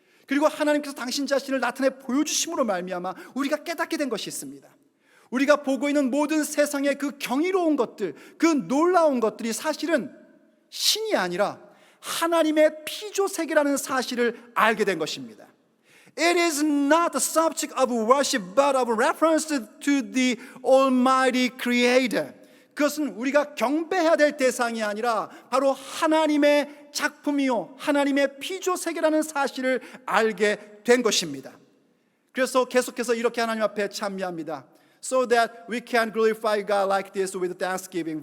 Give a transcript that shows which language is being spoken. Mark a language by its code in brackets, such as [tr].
[ko] 그리고 하나님께서 당신 자신을 나타내 보여주심으로 말미암아 우리가 깨닫게 된 것이 있습니다. 우리가 보고 있는 모든 세상의 그 경이로운 것들, 그 놀라운 것들이 사실은 신이 아니라 하나님의 피조세계라는 사실을 알게 된 것입니다. [en] It is not the subject of worship, but of reference to the Almighty Creator. [ko] 그것은 우리가 경배해야 될 대상이 아니라 바로 하나님의 작품이요, 하나님의 피조세계라는 사실을 알게 된 것입니다. 그래서 계속해서 이렇게 하나님 앞에 찬미합니다. [en] So that we can glorify God like this with thanksgiving.